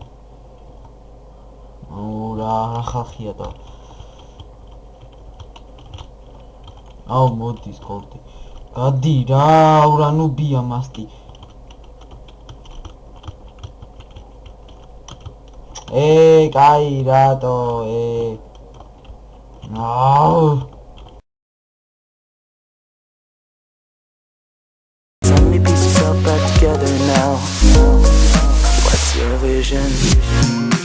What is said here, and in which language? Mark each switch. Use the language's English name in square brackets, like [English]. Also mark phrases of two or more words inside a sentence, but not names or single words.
[Georgian] აუ რა ხალხია და. აუ მოდის გოლდი. გადი რა, რა ნუბია მასტი. კაი რატო [English] Let me piece yourself back together now. What's your vision?